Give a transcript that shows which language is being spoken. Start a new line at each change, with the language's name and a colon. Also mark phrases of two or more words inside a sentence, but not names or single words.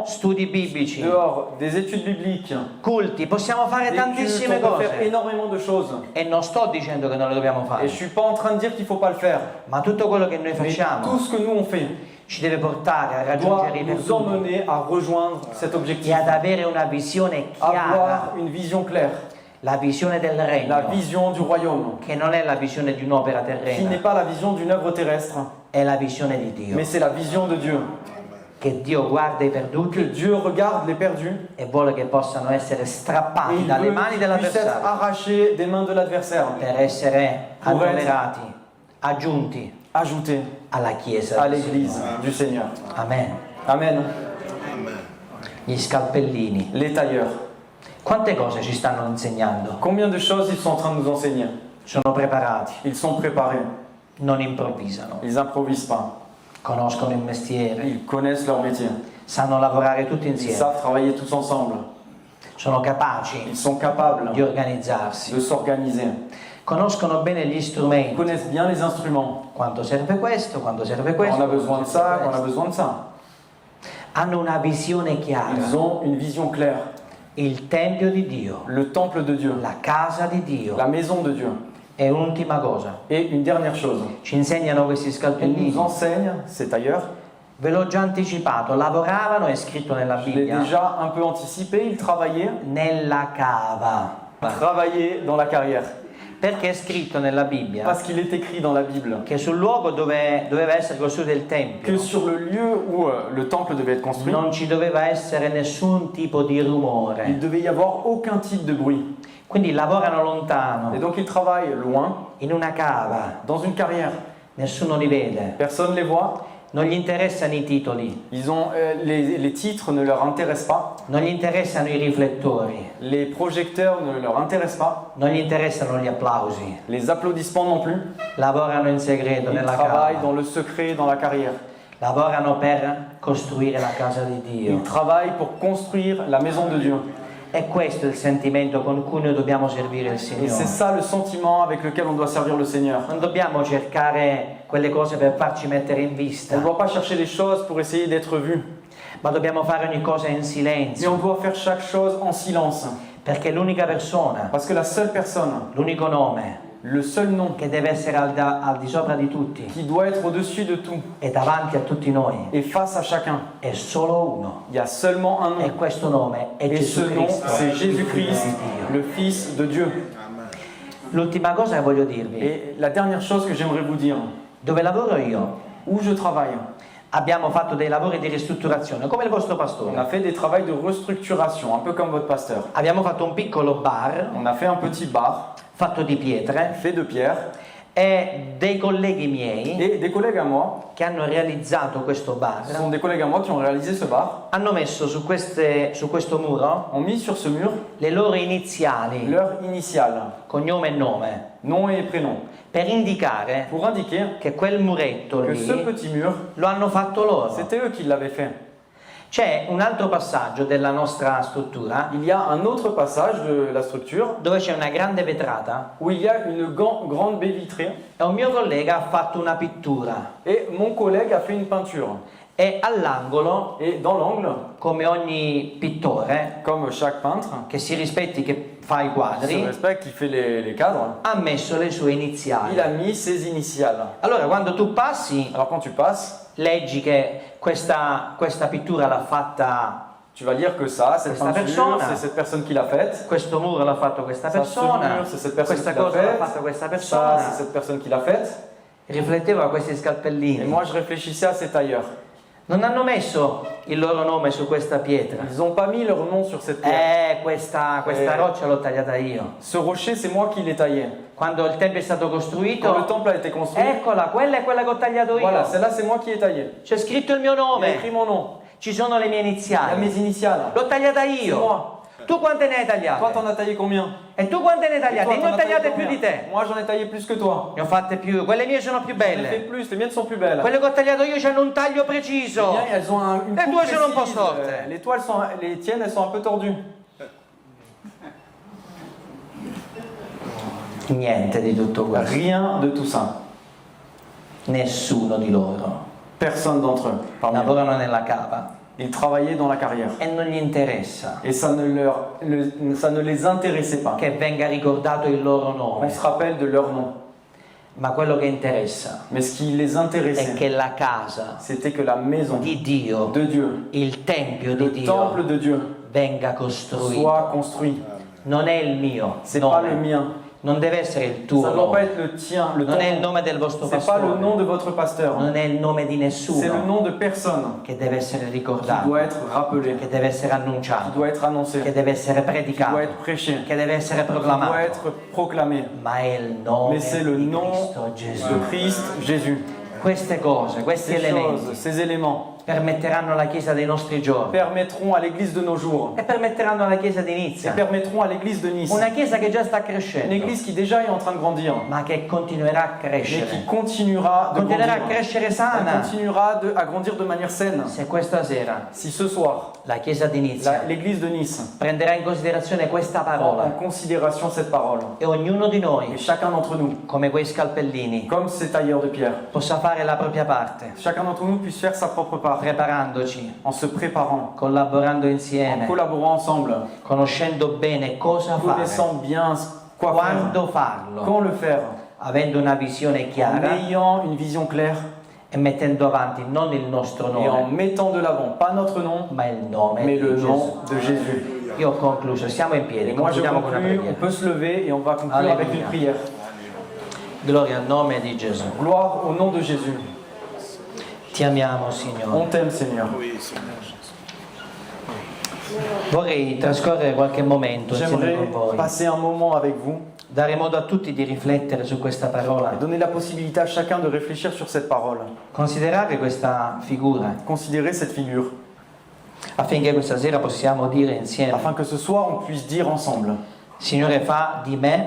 Italian: studi biblici,
French: dehors, des études bibliques,
Italian: culti. Possiamo fare
French: des cultes.
Italian: tantissime
French: On peut faire
Italian: cose.
French: énormément de choses.
Italian: E non sto dicendo che non le dobbiamo
French: Et
Italian: fare,
French: je suis pas en train de dire qu'il faut pas le faire.
Italian: ma tutto quello che noi
French: Mais
Italian: facciamo
French: tout ce que nous on fait
Italian: ci deve portare a
French: doit
Italian: raggiungere i
French: nous
Italian: perduti
French: emmener à rejoindre cet
Italian: e
French: objectif.
Italian: ad avere una visione chiara,
French: Avoir une vision claire,
Italian: la visione del
French: la
Italian: regno,
French: vision du royaume,
Italian: che non è la visione di un'opera
French: qui n'est
Italian: terrena,
French: pas la vision d'une œuvre terrestre,
Italian: è la visione di Dio.
French: mais c'est la vision de Dieu.
Italian: Che Dio guarda i
French: Que
Italian: perduti
French: Dieu regarde les perdus
Italian: e vuole che possano essere
French: et
Italian: strappati
French: il
Italian: dalle
French: veut
Italian: mani
French: qu'ils puissent être
Italian: dell'avversario
French: arrachés des mains de l'adversaire,
Italian: per essere
French: Pour être-
Italian: annoverati, aggiunti
French: ajoutés
Italian: alla Chiesa.
French: à l'Église du Seigneur.
Italian: Amen.
French: Amen.
Italian: Gli scalpellini.
French: Les tailleurs.
Italian: Quante cose ci stanno insegnando?
French: Combien de choses ils sont en train de nous enseigner?
Italian: Sono preparati,
French: Ils sont préparés.
Italian: non improvvisano,
French: Ils improvisent pas.
Italian: conoscono il mestiere,
French: Ils connaissent leur métier.
Italian: sanno lavorare tutti
French: Ils
Italian: insieme,
French: savent travailler tous ensemble.
Italian: sono capaci
French: Ils sont capables
Italian: di organizzarsi,
French: de s'organiser.
Italian: conoscono bene gli
French: Ils
Italian: strumenti,
French: connaissent bien les instruments.
Italian: quando serve questo, quando serve
French: Quand
Italian: questo,
French: on a besoin de
Italian: quando
French: ça,
Italian: serve
French: quand on a
Italian: questo.
French: besoin de ça.
Italian: Hanno una visione chiara,
French: Ils ont une vision claire.
Italian: il Tempio di Dio,
French: Le temple de Dieu,
Italian: la casa di Dio.
French: la maison de Dieu.
Italian: E un'ultima cosa,
French: Et une dernière chose.
Italian: ci insegnano questi
French: Ils
Italian: scalpellini,
French: nous enseignent, c'est ailleurs,
Italian: ve l'ho già anticipato, lavoravano, è scritto nella
French: je l'ai
Italian: Bibbia,
French: déjà un peu anticipé, ils travaillaient.
Italian: nella cava.
French: Travailler dans la carrière.
Italian: Perché è scritto nella Bibbia
French: Parce qu'il est écrit dans la Bible
Italian: che sul luogo dove doveva essere costruito il Tempio
French: que sur le lieu où le temple devait être construit,
Italian: non ci doveva essere nessun tipo di
French: il
Italian: rumore.
French: devait y avoir aucun type de bruit.
Italian: Quindi lavorano
French: Et
Italian: lontano,
French: donc ils travaillent loin,
Italian: in una cava,
French: dans une carrière.
Italian: nessuno li vede,
French: Personne ne les voit.
Italian: non gli interessano i titoli,
French: Ils ont, les titres ne leur intéressent pas.
Italian: non gli interessano i riflettori,
French: Les projecteurs ne leur intéressent pas.
Italian: non gli interessano gli applausi.
French: Les applaudissements non plus.
Italian: Lavorano in segreto
French: Ils
Italian: nella
French: travaillent
Italian: cava,
French: dans le secret, dans la carrière.
Italian: lavorano per costruire la casa di Dio.
French: Ils travaillent pour construire la maison de Dieu.
Italian: E questo è il sentimento con cui noi dobbiamo servire il
French: Et c'est
Italian: Signore.
French: ça le sentiment avec lequel on doit servir le Seigneur.
Italian: Non dobbiamo cercare quelle cose per farci mettere in
French: On ne
Italian: vista,
French: doit pas chercher les choses pour essayer d'être vu.
Italian: ma dobbiamo fare ogni cosa in
French: Mais
Italian: silenzio,
French: on doit faire chaque chose en silence.
Italian: perché l'unica persona,
French: Parce que la seule personne,
Italian: l'unico nome
French: le seul nom
Italian: che deve essere al di sopra di tutti
French: qui doit être au-dessus de tout
Italian: e davanti a tutti noi
French: et face à chacun,
Italian: è solo uno.
French: il y a seulement un
Italian: E
French: nom.
Italian: questo nome è
French: Et ce
Italian: Gesù
French: nom,
Italian: Cristo.
French: c'est Jésus-Christ,
Italian: Dio.
French: le Fils de Dieu.
Italian: L'ultima cosa che voglio dirvi,
French: Et la dernière chose que j'aimerais vous dire,
Italian: dove lavoro io
French: où je travaille,
Italian: abbiamo fatto dei lavori di ristrutturazione, come il vostro
French: on a
Italian: pastore.
French: fait des travaux de restructuration, un peu comme votre pasteur.
Italian: Abbiamo fatto un piccolo bar
French: On a fait un petit bar
Italian: fatto di pietre
French: fait de pierre
Italian: e dei colleghi miei
French: et des collègues à moi,
Italian: che hanno realizzato questo
French: ce
Italian: bar
French: sont des collègues à moi qui ont réalisé ce bar,
Italian: hanno messo su questo muro
French: ont mis sur ce mur
Italian: le loro iniziali,
French: leur initiale,
Italian: cognome e nome,
French: nom et prénom,
Italian: per indicare
French: pour indiquer
Italian: che quel muretto
French: que ce
Italian: lì
French: petit mur,
Italian: lo hanno fatto loro.
French: c'était eux qui l'avaient fait.
Italian: C'è un altro passaggio della nostra struttura
French: Il y a un autre passage de la structure
Italian: dove c'è una grande vetrata
French: où il y a une grande baie vitrée
Italian: e un mio collega ha fatto una pittura
French: et mon collègue a fait une peinture.
Italian: e all'angolo,
French: Et dans l'angle,
Italian: come ogni pittore
French: comme chaque peintre,
Italian: che si rispetti, che fa i
French: se
Italian: quadri,
French: respecte, qui fait les cadres,
Italian: ha messo le sue
French: il
Italian: iniziali.
French: a
Italian: mis ses initiales.
French: Allora quando tu passi
Italian: Alors quand tu passes,
French: leggi che questa pittura l'ha fatta,
Italian: tu vas lire que ça, cette
French: Questa
Italian: peinture,
French: persona.
Italian: c'est cette personne qui l'a faite.
French: questo muro l'ha fatto questa
Italian: Ça, ce
French: persona,
Italian: mur, c'est cette personne
French: questa
Italian: qui l'a
French: cosa l'ha
Italian: faite.
French: fatta questa
Italian: Ça,
French: persona.
Italian: c'est cette personne qui l'a faite.
French: Riflettevo a questi
Italian: Et
French: scalpellini.
Italian: moi, je réfléchissais à ces tailleurs.
French: Non hanno messo il loro nome su questa pietra.
Italian: Ils n'ont pas mis leur nom sur cette pierre.
French: Questa Eh.
Italian: roccia l'ho tagliata io.
French: Ce rocher, c'est moi qui l'ai taillé.
Italian: Quando il tempio è stato costruito,
French: Quand le temple a été construit,
Italian: eccola, quella è quella che ho tagliato io.
French: voilà, celle-là, c'est moi qui l'ai taillé.
Italian: C'è scritto il mio
French: Il a
Italian: nome.
French: écrit mon nom.
Italian: Ci sono le mie
French: Il y a
Italian: iniziali.
French: mes initiales.
Italian: L'ho tagliata
French: C'est
Italian: io.
French: moi.
Italian: Tu quante ne hai
French: Toi,
Italian: tagliate?
French: t'en as taillé combien?
Italian: E tu quante ne hai
French: Et
Italian: tagliate?
French: toi,
Italian: Ne
French: t'en
Italian: ho
French: as
Italian: tagliate
French: taillé
Italian: più di
French: combien?
Italian: te.
French: Moi, j'en ai taillé plus que toi.
Italian: Ne ho fatte più. Quelle mie sono più
French: J'en ai fait
Italian: belle.
French: plus. Les miennes sont plus belles.
Italian: Quelle che ho tagliato io hanno un taglio
French: Les
Italian: preciso.
French: miennes, elles ont une Les coupe
Italian: toiles sono un po'
French: précise.
Italian: storte.
French: Les tiennes, elles sont un peu tordues.
Italian: Niente di tutto questo.
French: Rien de tout ça.
Italian: Nessuno di loro.
French: Personne d'entre eux. Parmi eux.
Italian: Lavorano nella cava
French: Ils travaillaient dans la carrière.
Italian: e non gli interessa
French: Et ça ne les intéressait pas.
Italian: che venga ricordato il loro
French: On
Italian: nome,
French: se rappelle de leur nom.
Italian: ma quello che interessa
French: Mais ce qui les
Italian: è
French: intéressait,
Italian: che la casa
French: c'était que la maison
Italian: di Dio,
French: de Dieu,
Italian: il tempio di
French: le
Italian: Dio,
French: temple de Dieu,
Italian: venga costruito.
French: soit construit.
Italian: Non è il mio
French: C'est pas le
Italian: nome,
French: mien.
Italian: non deve essere il
French: Ça
Italian: tuo
French: ne doit pas
Italian: nome,
French: être le tien, le
Italian: non è il
French: ton.
Italian: nome del vostro
French: C'est pas le nom
Italian: pastore,
French: de votre pasteur.
Italian: non è il nome di
French: C'est le
Italian: nessuno
French: nom de personne
Italian: che deve essere
French: qui
Italian: ricordato,
French: doit être rappelé,
Italian: che deve essere
French: qui
Italian: annunciato,
French: doit être annoncé,
Italian: che deve essere
French: qui doit
Italian: predicato,
French: être prêché,
Italian: che deve essere
French: qui doit
Italian: proclamato,
French: être proclamé.
Italian: ma è il nome
French: Mais c'est le
Italian: di
French: nom
Italian: Cristo Gesù.
French: de Christ Jésus.
Italian: Queste cose, questi
French: Ces
Italian: elementi
French: choses, ces éléments
Italian: permetteranno alla Chiesa dei nostri giorni
French: permettront à l'église de nos jours
Italian: e permetteranno alla Chiesa di
French: et
Italian: Nizza,
French: permettront à l'église de Nice,
Italian: una Chiesa che già sta
French: une
Italian: crescendo,
French: église qui déjà est en train de grandir,
Italian: ma che continuerà a
French: mais qui
Italian: crescere,
French: continuera de
Italian: continuerà a
French: grandir.
Italian: crescere
French: Elle
Italian: sana.
French: continuera à grandir de manière saine.
Italian: Se questa sera
French: Si ce soir,
Italian: la Chiesa di Nizza
French: l'église de Nice
Italian: prenderà in considerazione questa
French: prend en
Italian: parola
French: considération cette parole,
Italian: e ognuno di
French: et
Italian: noi,
French: chacun d'entre nous,
Italian: come quei scalpellini,
French: comme ces tailleurs de pierre,
Italian: possa fare la propria parte,
French: chacun d'entre nous puisse faire sa propre part
Italian: preparandoci,
French: en se préparant,
Italian: collaborando
French: en
Italian: insieme,
French: collaborant ensemble,
Italian: conoscendo bene cosa fare,
French: connaissant bien quoi faire,
Italian: quando farlo,
French: quand le faire,
Italian: avendo una visione
French: en
Italian: chiara
French: ayant une vision claire
Italian: e mettendo avanti non il nostro
French: et en
Italian: nome,
French: mettant de l'avant, pas notre nom,
Italian: ma il nome
French: mais
Italian: di
French: le
Italian: Gesù.
French: nom de Jésus.
Italian: Io ho concluso, siamo in piedi,
French: Et moi je
Italian: concludiamo con una
French: conclue, on
Italian: preghiera.
French: peut se lever et on va conclure Alléluia. avec une prière.
Italian: Gloria al nome di Gesù.
French: Gloire au nom de Jésus.
Italian: Ti amiamo, Signore.
French: On t'aime Seigneur.
Italian: Vorrei trascorrere qualche momento insieme
French: J'aimerais
Italian: con voi,
French: passer un moment avec vous
Italian: dare modo a tutti di riflettere su questa parola,
French: et donner la possibilité à chacun de réfléchir sur cette parole.
Italian: considerare questa figura,
French: Considérez cette figure,
Italian: affinché questa sera possiamo dire insieme:
French: afin que ce soir on puisse dire ensemble,
Italian: Signore, fa di me